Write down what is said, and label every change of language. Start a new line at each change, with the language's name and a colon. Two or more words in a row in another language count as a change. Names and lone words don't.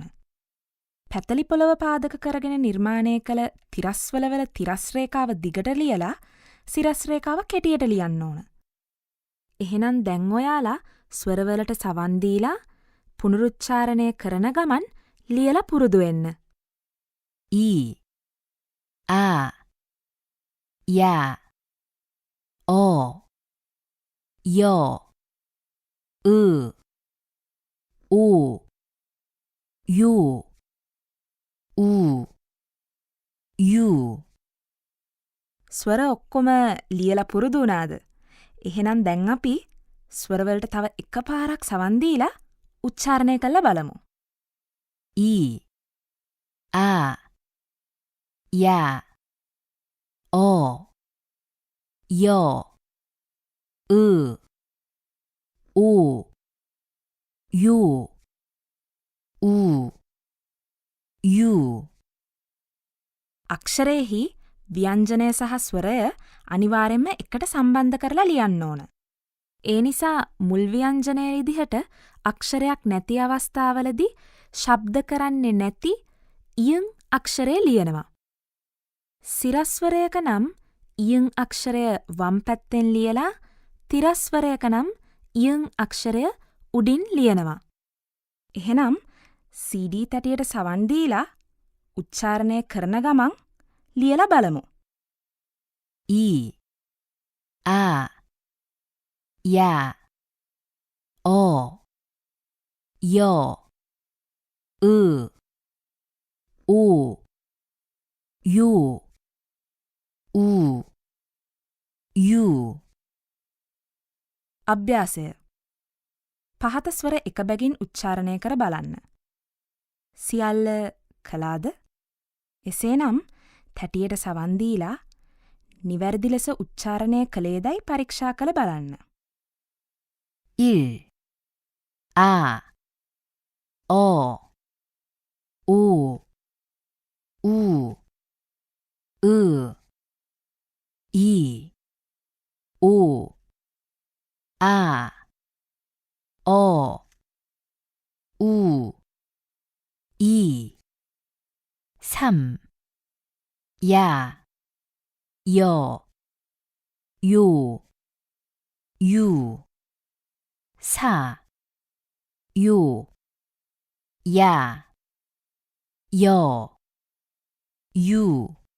Sinhala: පැතලි පොළව පාදක කරගෙන නිර්මාණය කළ තිරස්වලවල තිරස් රේඛාව දිගට ලියලා සිරස් රේඛාව කෙටියට ලියන්න ඕන. එහෙනම් දැන් ඔයාලා ස්වරවලට සවන් දීලා පුනරුච්චාරණය කරන ගමන් ලියලා පුරුදු වෙන්න.
Korean: 이, 아, 야, 어, 여, 으, 오, 요, 우, 유.
Sinhala: ස්වර ඔක්කොම ලියලා පුරුදු වුණාද? එහෙනම් දැන් අපි ස්වරවලට තව එකපාරක් සවන් දීලා උච්චාරණය කරලා බලමු.
Korean: 이, 아, 야, 어, 여, 으, 오, 요, 우, 유.
Sinhala: අක්ෂරයෙහි ව්‍යංජනය සහ ස්වරය අනිවාර්යෙන්ම එකට සම්බන්ධ කරලා ලියන්න ඕන. ඒ නිසා මුල් ව්‍යංජනය විදිහට අක්ෂරයක් නැති අවස්ථාවලදී ශබ්ද කරන්නේ නැති ඉයං අක්ෂරය ලියනවා. සිරස්වරයක නම් ඉයං අක්ෂරය වම් පැත්තෙන් ලියලා තිරස්වරයක නම් ඉයං අක්ෂරය උඩින් ලියනවා. එහෙනම් CD තැටියට සවන් දීලා උච්චාරණය කරන ගමන් ලියලා බලමු.
Korean: 이, 아, 야, 어, 여, 으, 오, 요, 우, 유.
Sinhala: අභ්‍යාසය. පහත ස්වර එක බැගින් උච්චාරණය කර බලන්න. සියල්ල කළාද? එසේනම් තැටියට සවන් දීලා නිවැරදි ලෙස උච්චාරණය කළේදයි පරීක්ෂා කළ බලන්න.
Korean: 1, 아, 어, 오, 우, 으, 2, 오, 아, 어, 우, 2, 3, 야, 여, 요, 유, 4, 요, 야, 여, 유.